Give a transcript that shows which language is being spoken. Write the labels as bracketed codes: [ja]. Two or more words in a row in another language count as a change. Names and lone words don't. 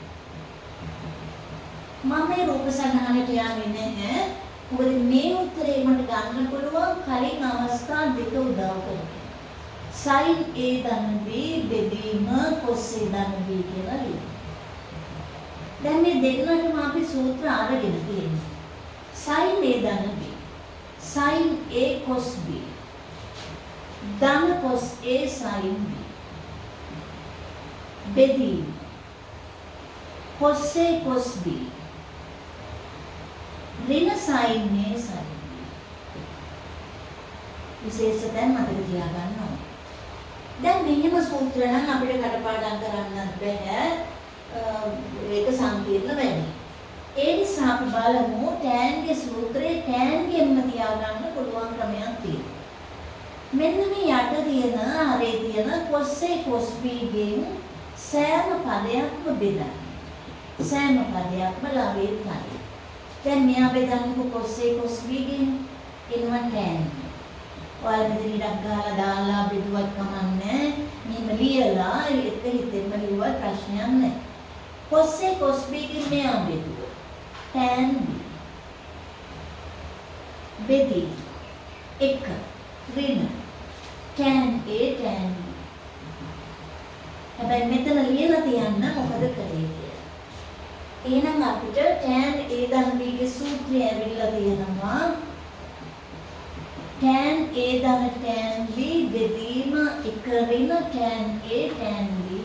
[si] මම මේ රූප සටහනට යන්නේ නැහැ. මොකද මේ උත්තරේ මට ගන්න පුළුවන් කලින් අවස්ථා දෙක උදව් කරගෙන. sin A ධන B බෙදීම cos A ධන B කියලා ලියනවා. දැන් මේ දෙන්නටම අපි සූත්‍ර අරගෙන තියෙනවා. sin A ධන B sin A cos B ධන cos A sin B බෙදීම cos A cos B ඍණ sin A sin B. විශේෂයෙන් මතක තියාගන්න ඕනේ. දැන් මෙහෙම සූත්‍ර නම් අපිට කටපාඩම් කරන්නත් බෑ. ඒක සංකීර්ණ වැඩි. ඒ නිසා අපි බලමු tan ගේ සූත්‍රයේ tan ගෙන්ම තියාගන්න පුළුවන් ක්‍රමයක් තියෙනවා. මෙන්න මේ යට තියෙන හරේ තියෙන cos A cos B ගෙන් සෑම පදයක්ම බෙදන්න. සෑම පදයක්ම ලවයේ තමයි. දැන් මෙයා බෙදන්නේ cos A cos B ගෙන් එනවා tan. ඔයාලා මෙතන ඉඩක් ගහලා දාලා බෙදුවත් කමන්නේ. මෙහෙම ලියලා ඒක හිතෙන්ම ලියුවත් ප්‍රශ්නයක් නැහැ. cos A cos B ගෙන් මෙයා බෙදුවා. tan B. බෙදී 1 ඍණ tan A tan B. හැබැයි මෙතන ලියලා තියන්න මොකද කරේ කියලා. එහෙනම් අපිට tan A ධන B ගේ සූත්‍රය ඇවිල්ලා තියෙනවා. tan A ධන tan B බෙදීම 1 ඍණ tan A tan B.